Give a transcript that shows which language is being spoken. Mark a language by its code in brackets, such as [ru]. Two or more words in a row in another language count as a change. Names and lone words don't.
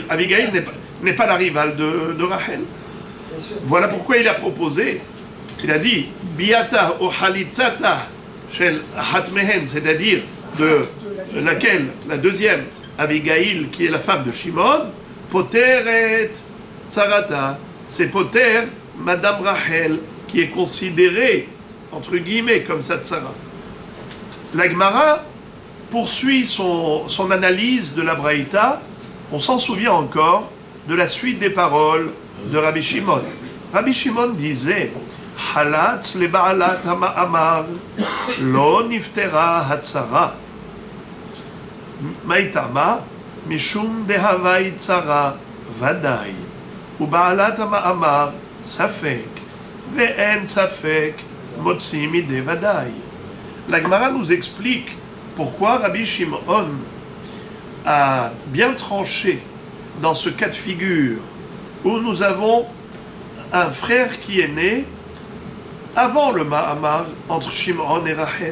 [fr] Abigail n'est pas la rivale de Rachel. Voilà pourquoi il a proposé, il a dit [he] ביאתה או חליצתה של התמהן, [fr] c'est-à-dire de laquelle, la deuxième, Abigail, qui est la femme de Shimon, [he] פוטרת צרתה, [fr] c'est Poter, Madame Rachel, qui est considérée, entre guillemets, comme sa tsara. La Gemara poursuit son analyse de la Braïta. On s'en souvient encore de la suite des paroles de Rabbi Shimon. Rabbi Shimon disait [he] חלץ לבעלת המאמר לא נפטרה הצרה מאי טעמא משום דהוי צרה ודאי ובעלת המאמר ספק ואין ספק מוציא מידי ודאי. [fr] La Gemara nous explique pourquoi Rabbi Shimon a bien tranché dans ce cas de figure où nous avons un frère qui est né avant le Mahamar entre Shimon et Rachel.